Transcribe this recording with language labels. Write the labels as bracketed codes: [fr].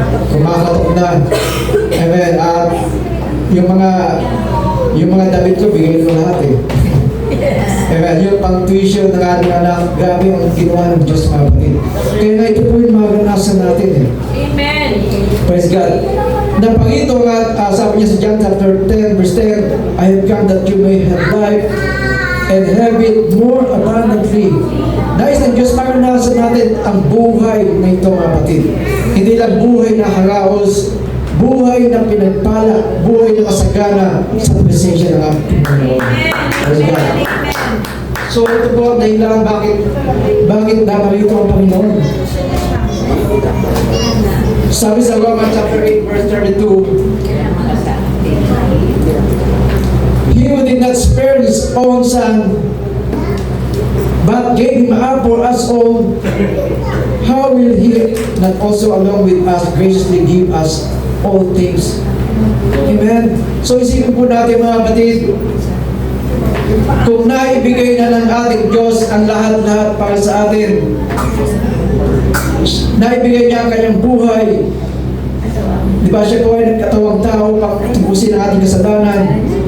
[tl] Kumakatok na. Amen. At yung mga damit ko, bigay ko lahat eh. Amen. Yung pang-tuition ng ating anak, grabe ang ginawa ng Diyos, mga kapatid. Kaya nga ito po yung mga ganasan natin eh. Amen. [en] Praise God. [tl] Napangito nga, sabi niya sa [en] John chapter 10, verse 10, I have come that you may have life and have it more abundantly. [tl] Nais ng Diyos, maranasan natin ang buhay na ito, mga kapatid. Hindi lang buhay na haraos, buhay na pinagpala, buhay na masagana sa presensya ng ating Panginoon. [en] Praise God. [tl] So ito po, dahilan bakit naparito ang Panginoon. Sabi sa [en] Romans chapter 8, verse 32, He who did not spare His own Son, but gave Him up for us all, how will He not also along with us graciously give us all things? Amen. [tl] So isipin po natin, mga kapatid, kung naibigay na ng ating Diyos ang lahat-lahat para sa atin, naibigay niya ang kanyang buhay. Di ba siya po ay nagkatawang tao para tubusin ang ating kasalanan.